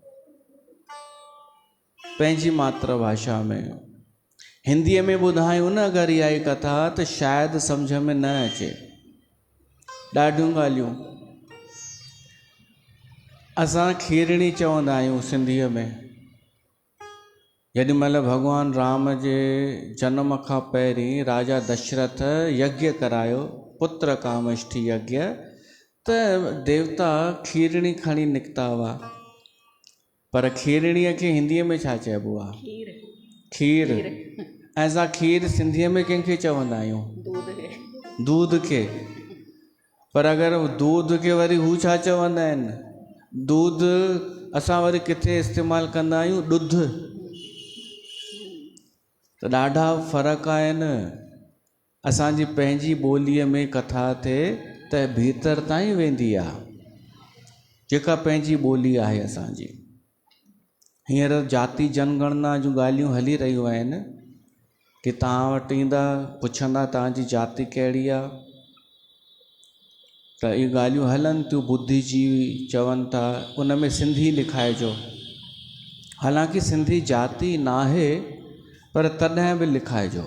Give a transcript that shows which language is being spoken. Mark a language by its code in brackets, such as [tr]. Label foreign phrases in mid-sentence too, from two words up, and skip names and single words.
[sd] पंहिंजी मातृभाषा में हिंदीअ में ॿुधायूं न अगरि इहा ई कथा त शायदि सम्झ में न अचे। ॾाढियूं ॻाल्हियूं असां खीरणी चवंदा आहियूं सिंधीअ में। जेॾी महिल भॻवानु राम जे जनम खां पहिरीं राजा दशरथ यज्ञ करायो, पुत्र कामष्ठी यज्ञ, त देवता खीरणी खणी निकिता हुआ। पर खीरणीअ खे हिंदीअ में छा चइबो आहे? खीर। ऐं असां खीर सिंधीअ में कंहिंखे चवंदा आहियूं? दूध खे। पर अगरि दूध खे वरी हू छा चवंदा आहिनि? दूध असां वरी किथे इस्तेमालु कंदा आहियूं? ॾुध। त ॾाढा फ़र्क़ु आहिनि। असांजी पंहिंजी ॿोलीअ में कथा थिए त भीतर ताईं वेंदी आहे, जेका पंहिंजी ॿोली आहे असांजी। हींअर जाति जनगणना जूं ॻाल्हियूं हली रहियूं आहिनि कि तव्हां वटि ईंदा, पुछंदा तव्हांजी जाति कहिड़ी आहे, त इहे ॻाल्हियूं हलनि थियूं। बुद्धिजीवी चवनि था उन में सिंधी लिखाइजो। हालांकि सिंधी जाति न आहे, पर तॾहिं बि लिखाइजो।